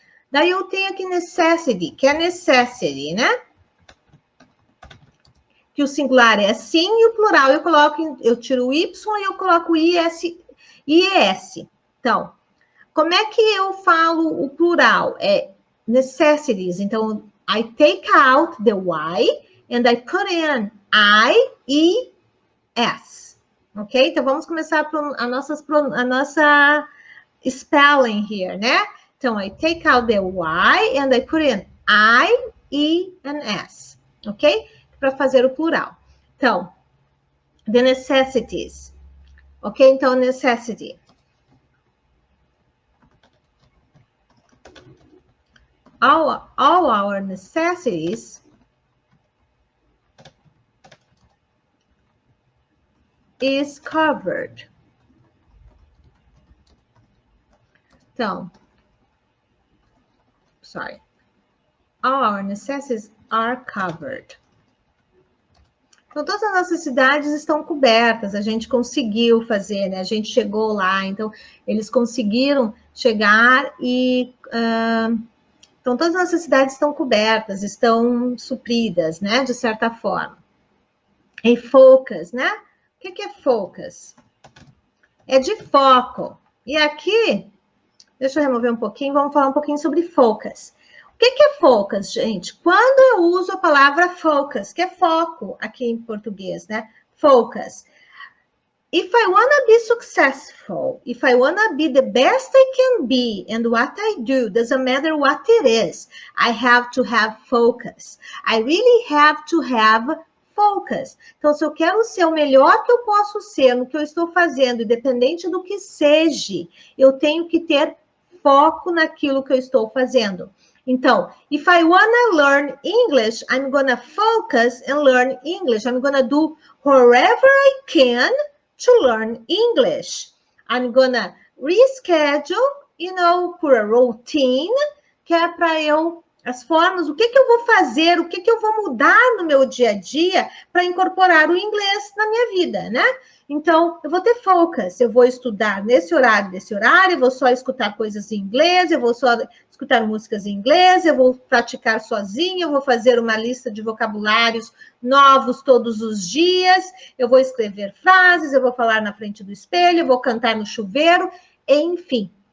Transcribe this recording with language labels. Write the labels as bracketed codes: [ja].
[pt] Daí eu tenho aqui necessity, que é necessity, né? Que o singular é sim e o plural eu tiro o y e eu coloco IES. Então, como é que eu falo o plural? É necessities. [en] Então, I take out the Y and I put in IES. Ok? [pt] Então, vamos começar a nossa [en] spelling here, [pt] né? [en] Então, I take out the Y and I put in IES. [pt] Ok? Para fazer o plural. Então, [en] the necessities. [pt] Ok? Então, necessity. [en] All our necessities is covered. Então, sorry. All our necessities are covered. [pt] Então, todas as nossas cidades estão cobertas, a gente conseguiu fazer, né? A gente chegou lá, então, eles conseguiram chegar e... então, todas as nossas cidades estão cobertas, estão supridas, né? De certa forma. E focus, né? O que é focus? É de foco. E aqui, deixa eu remover um pouquinho, vamos falar um pouquinho sobre focus. O que é focus, gente? Quando eu uso a palavra focus, que é foco aqui em português, né? [en] Focus. If I want to be successful, if I want to be the best I can be, and what I do, doesn't matter what it is, I have to have focus. I really have to have focus. [pt] Então, se eu quero ser o melhor que eu posso ser no que eu estou fazendo, independente do que seja, eu tenho que ter foco naquilo que eu estou fazendo. [en] Então, if I wanna learn English, I'm gonna focus and learn English. I'm gonna do wherever I can to learn English. I'm gonna reschedule, [pt] por a routine, que é para eu, as formas, o que eu vou fazer, o que eu vou mudar no meu dia a dia para incorporar o inglês na minha vida, né? Então, eu vou ter focus, eu vou estudar nesse horário, eu vou só escutar coisas em inglês, eu vou só escutar músicas em inglês, eu vou praticar sozinha, eu vou fazer uma lista de vocabulários novos todos os dias, eu vou escrever frases, eu vou falar na frente do espelho, eu vou cantar no chuveiro, enfim.